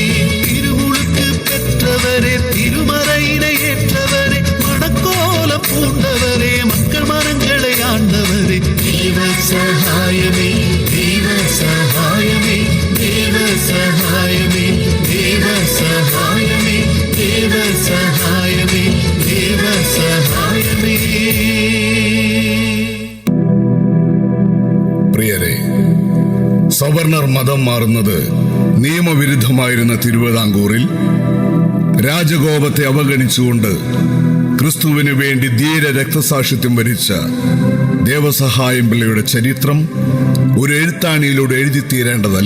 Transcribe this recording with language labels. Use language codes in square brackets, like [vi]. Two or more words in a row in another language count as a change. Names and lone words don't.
[ta] திருமுழுக்கு பெற்றவரே, திருமறையினை ஏற்றவரே, மணக்கோலம் பூண்டவரே, மக்கள் மனங்களை ஆண்டவரே, தேவ சகாயமே, தேவ சகாயமே, தேவ சகாயமே, தேவ சகாயமே, தேவ சகாயமே, தேவ சகாயமே. [ml] പ്രിയരെ, സവർണർ മതം മാറുന്നത് നിയമവിരുദ്ധമായിരുന്ന തിരുവിതാംകൂറിൽ രാജകോപത്തെ അവഗണിച്ചുകൊണ്ട് ക്രിസ്തുവിന് വേണ്ടി ധീര രക്തസാക്ഷിത്വം വരിച്ച ദേവസഹായം പിള്ളയുടെ ചരിത്രം ഒരു എഴുത്താണിയിലൂടെ എഴുതിത്തീരേണ്ടതല്ല.